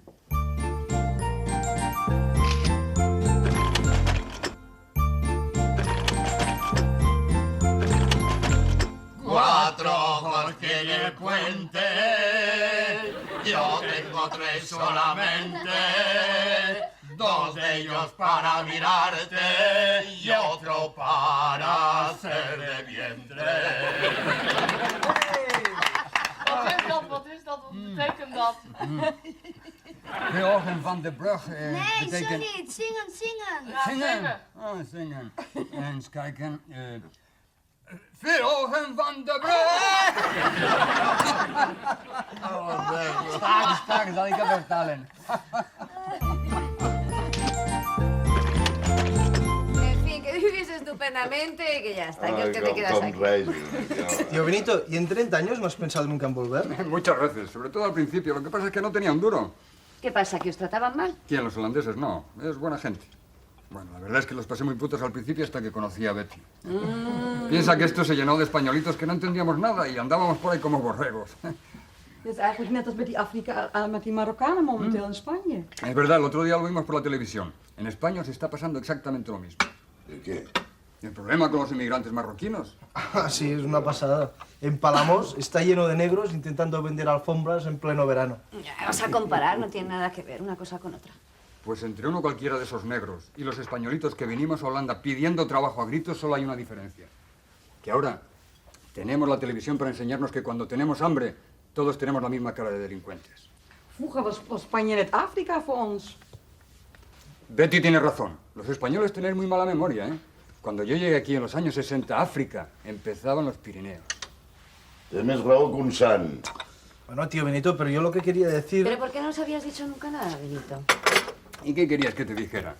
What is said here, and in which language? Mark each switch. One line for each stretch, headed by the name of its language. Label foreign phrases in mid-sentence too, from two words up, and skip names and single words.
Spanish: Cuatro ojos tiene el puente, yo tengo tres solamente, dos de ellos para mirarte y otro para hacer de vientre.
Dutch: Wat is dat? Wat betekent dat? De ogen van de brug Nee, betekent... sorry, zingen, zingen. Zingen? Oh, zingen. Eens kijken. Vier ogen van de brug! Straks zal ik het vertalen.
Spanish: En fin, que vivís estupendamente y que ya está, que es que te quedas aquí. Tío Benito, ¿y en 30 años no has pensado nunca en volver? Muchas veces, sobre todo al principio. Lo que pasa es que no tenía un duro. ¿Qué pasa, que os trataban mal? ¿Quién? Los holandeses no. Es buena gente. Bueno, la verdad es que los pasé muy putos al principio hasta que conocí a Betty. Piensa que esto se llenó de españolitos que no entendíamos nada y andábamos por ahí como borregos.
Dutch: Dat is eigenlijk net als met die met die Marokkanen momenteel in Spanje.
Spanish: Es verdad, el otro día lo vimos por la televisión. En España se está pasando exactamente lo mismo. ¿De qué? El problema con los inmigrantes marroquinos. Ah, sí, es una pasada. En Palamos está lleno de negros intentando vender alfombras en pleno verano. Ya, vas a comparar, no tiene nada que ver una cosa con otra. Pues entre uno cualquiera de esos negros y los españolitos que venimos a Holanda pidiendo trabajo a gritos solo hay una diferencia. Que ahora tenemos la televisión para enseñarnos que cuando tenemos hambre todos tenemos la misma cara de delincuentes.
Dutch: Vroeger was Spanje net Afrika voor ons.
Spanish: Betty tiene razón. Los españoles tienen muy mala memoria, ¿eh? Cuando yo llegué aquí en los años 60 a África, empezaban los Pirineos.
Catalan: Tienes raó con San.
Spanish: Bueno, tío Benito, pero yo lo que quería decir... ¿Pero por qué no nos habías dicho nunca nada, Benito? ¿Y qué querías que te dijera?